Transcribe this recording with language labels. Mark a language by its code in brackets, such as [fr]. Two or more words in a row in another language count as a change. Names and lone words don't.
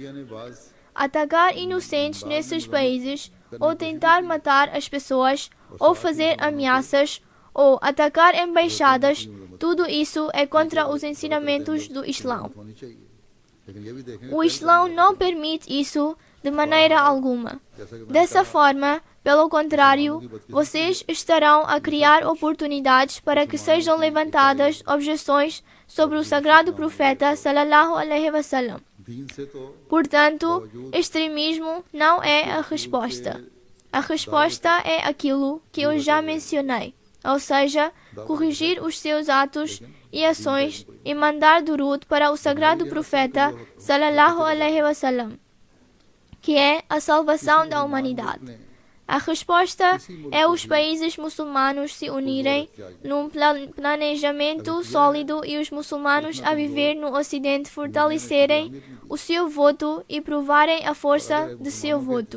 [pt] Atacar inocentes nesses países, ou tentar matar as pessoas, ou fazer ameaças, ou atacar embaixadas, tudo isso é contra os ensinamentos do Islão. O Islão não permite isso de maneira alguma. Dessa forma, pelo contrário, vocês estarão a criar oportunidades para que sejam levantadas objeções sobre o sagrado profeta [ar] صلى الله عليه وسلم. [pt] Portanto, extremismo não é a resposta. A resposta é aquilo que eu já mencionei. Ou seja, corrigir os seus atos e ações e mandar durud para o sagrado profeta [ar] صلى الله عليه وسلم, [pt] que é a salvação da humanidade. A resposta é os países muçulmanos se unirem num planejamento sólido e os muçulmanos a viver no Ocidente fortalecerem o seu voto e provarem a força de seu voto.